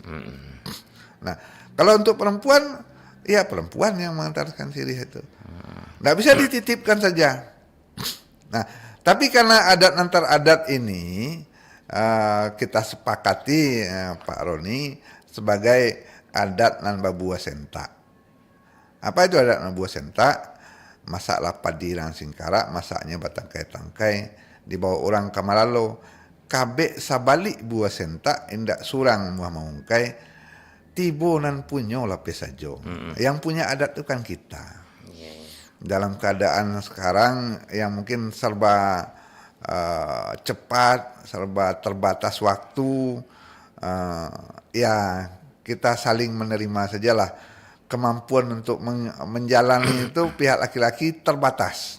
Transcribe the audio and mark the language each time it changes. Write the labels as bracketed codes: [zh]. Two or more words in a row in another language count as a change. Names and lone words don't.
[id] Nah, kalau untuk perempuan, ya perempuan yang mengantarkan sirih itu. Nggak bisa dititipkan saja. Nah, tapi karena adat antar adat ini kita sepakati Pak Roni sebagai [min] adat nan babua senta. [id] Apa itu adat buah sentak? [min] Masaklah padi dan singkarak, masaknya batangkai-tangkai, dibawa orang ke Malalo. Kabek sabalik buah sentak, indak surang muah maungkai, tibo nan punyo lapis sajo. [id] Yang punya adat itu kan kita. Dalam keadaan sekarang yang mungkin serba cepat, serba terbatas waktu, ya kita saling menerima sajalah. Kemampuan untuk menjalani itu pihak laki-laki terbatas.